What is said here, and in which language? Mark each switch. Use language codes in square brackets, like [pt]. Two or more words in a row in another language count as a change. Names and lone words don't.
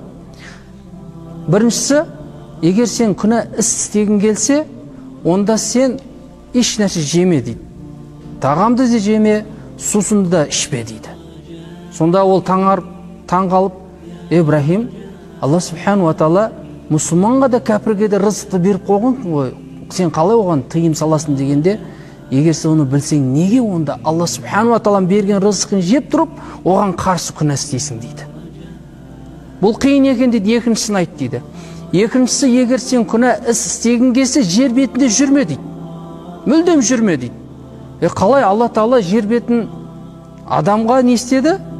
[kk] Біріншісі, егер сен күнә іс істегің келсе, онда сен еш нәрсе жеме дейді. Тағамды да жеме, сусынды да ішпе дейді. Сонда ол таңғалып, Ибрахим, Алла [ar] سبحانه وتعالى [kk] мұсылманға да кәпірге де рызықты беріп қойған ғой. Сен қалай оған тыйым саласың дегенде, егер сен оны білсең, неге онда Алла [ar] سبحانه وتعالى [kk] берген рызықын жеп тұрып, оған қарсы күнә істейсің дейді. Бұл қиын екен дейді, екіншісін айт дейді. Екіншісі, егер сен күнә іс істегің келсе, жер бетінде жүрме дейді. Мүлдем жүрме дейді. Қалай Алла Тағала жер бетін адамға не істеді?